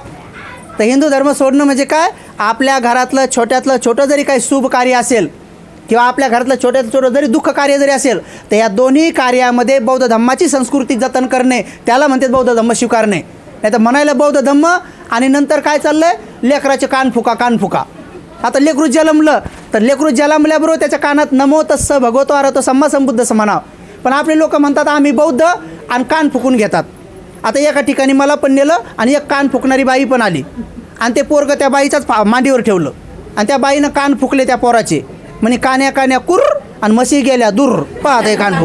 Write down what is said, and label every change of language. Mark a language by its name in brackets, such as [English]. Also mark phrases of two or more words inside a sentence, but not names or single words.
[Marathi] तर हिंदू धर्म सोडणं म्हणजे काय, आपल्या घरातलं छोट्यातलं छोटं जरी काही शुभ कार्य असेल किंवा आपल्या घरातलं छोट्यातलं छोटं जरी दुःख कार्य जरी असेल, तर या दोन्ही कार्यामध्ये बौद्ध धम्माची संस्कृती जतन करणे, त्याला म्हणतात बौद्ध धम्म स्वीकारणे. नाही तर म्हणायला बौद्ध धम्म आणि नंतर काय चाललं आहे, लेकराचे कान फुका. आता लेकरू जन्मलं तर लेकरू जन्मल्याबरोबर त्याच्या कानात [Pali] नमो तस्स भगवतो अरहतो सम्मा संबुद्धस [Marathi] म्हणावं. पण आपले लोक म्हणतात आम्ही बौद्ध आणि कान फुकून घेतात. आता एका ठिकाणी मला पण नेलं आणि एक कान फुकणारी बाई पण आली आणि ते पोरगं त्या बाईच्याच मांडीवर ठेवलं आणि त्या बाईनं कान फुकले त्या पोराचे. म्हणे कान्या कुर आणि म्हशी गेल्या दूर, पाहत कान फुक.